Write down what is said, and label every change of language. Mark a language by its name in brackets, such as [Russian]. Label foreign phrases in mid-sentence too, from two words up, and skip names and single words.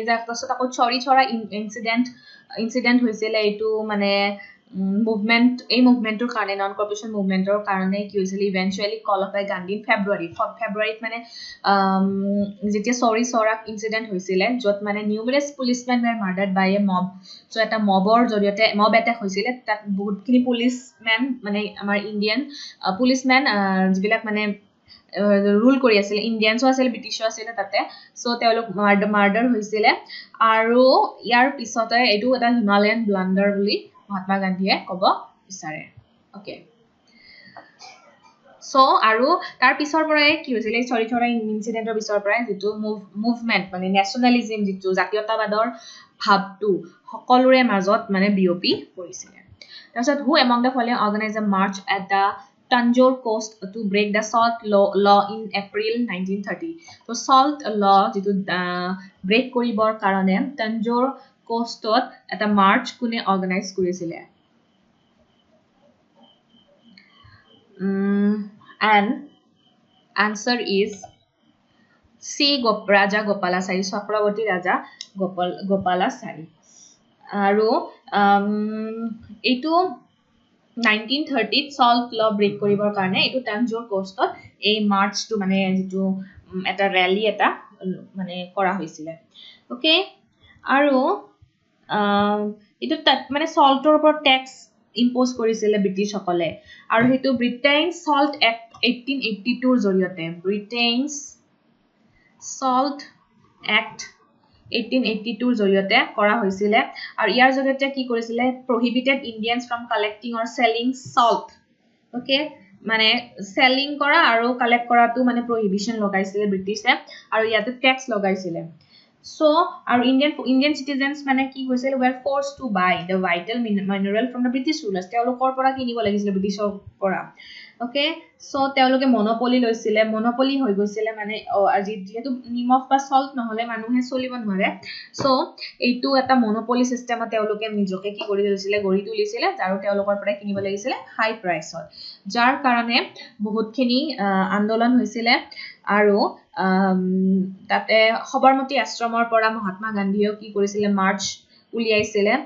[Assamese] যায় তাৰছত আকৌ চৰি ছৰা ইনসিডেন্ট হৈছিল এটো মানে মুভমেন্ট এই মুভমেন্টৰ কাৰণে [English] non cooperation movementৰ [Assamese] কাৰণে কি হৈছিল ইভেন্চুয়ালি [English] call off by Gandhi [Assamese] ফেব্ৰুৱাৰীত মানে যেতিয়া চৰি ছৰা ইনসিডেন্ট হৈছিল যত মানে [English] numerous policemen were murdered by a mob so [Assamese] এটা মবৰ জৰিয়তে [English] mob attack [Assamese] হৈছিল তাত বহুতখিনি পুলিচমেন মানে আমাৰ [English] Indian policemen [Assamese] যিবিলাক মানে রুল কৰি আছিল ইণ্ডিয়ানছ আছিল ব্ৰিটিছৰ আছিল তাতে সো তেওঁলোক মাৰ্ডাৰ হৈছিল আৰু ইয়াৰ পিছতে এটো এটা [English] Himalayan blunder [Assamese] বুলি মহাত্মা গান্ধীয়ে কব বিচাৰে ওকে সো আৰু তাৰ পিছৰ পৰাই কি হৈছিল চৰি ছৰা ইনসিডেন্টৰ পিছৰ পৰাই যেটো মুভমেন্ট মানে ন্যাশনালিজম যেটো জাতীয়তাবাদৰ ভাৱটো সকলোৰে মাজত মানে বিয়পি পৰিছিল তাৰছত [English] who among the following organized a march at the Tanjore coast to break the salt law in April 1930 so salt law [Assamese] যেটো ব্ৰেক কৰিবৰ কাৰণে Tanjore coastত এটা মাৰ্চ কোনে অৰ্গানাইজ কৰিছিল [English] and answer is C Raja Gopalasari Chakraborty Raja Gopalasari আৰু [Assamese] এটো 1930 ত [English] salt law break [Assamese] কৰিবৰ কাৰণে এটো Tanjore coastত এই মাৰ্চটো মানে যেটো এটা ৰ্যালি এটা মানে কৰা হৈছিল ওকে আৰু এটো মানে সল্টৰ ওপৰত [English] tax impose [Assamese] কৰিছিল ব্ৰিটিছ সকলে আৰু হেতু ব্ৰিটেইন সল্ট এক্ট 1882 ৰ জৰিয়তে ব্ৰিটেইনছ সল্ট এক্ট 1882 ৰ জৰিয়তে কৰা হৈছিল আৰু ইয়াৰ জৰিয়তে কি কৰিছিল [English] prohibited Indians from collecting or selling salt [Assamese] ওকে মানে সেলিং কৰা আৰু কালেক্ট কৰাটো মানে prohibition লগাইছিল ব্ৰিটিছে আৰু ইয়াতে ট্যাক্স লগাইছিল [English] so our Indian citizens [Assamese] মানে কি হৈছিল were [English] forced to buy the vital mineral from the British rulers [Assamese] তেওঁলোকৰ পৰা কিনিব লাগিছিল ব্ৰিটিছৰ পৰা ওকে so তেওঁলোকে মনোপলি লৈছিল মনোপলি হৈ গৈছিল মানে আজি যেহেতু নিমখ বা সল্ট নহলে মানুহে চলিব নোৱাৰে so এইটো এটা [English] monopoly systemত [Assamese] তেওঁলোকে নিজকে কি কৰি লৈছিল গৰি তুলিছিল আৰু তেওঁলোকৰ পৰা কিনিব লাগিছিল [English] high priceত [Assamese] যাৰ কাৰণে বহুতখিনি আন্দোলন হৈছিল আৰু তাতে খবৰমতি আশ্ৰমৰ পৰা মহাত্মা গান্ধীয়ে কি কৰিছিল মাৰ্চ উলিয়াইছিল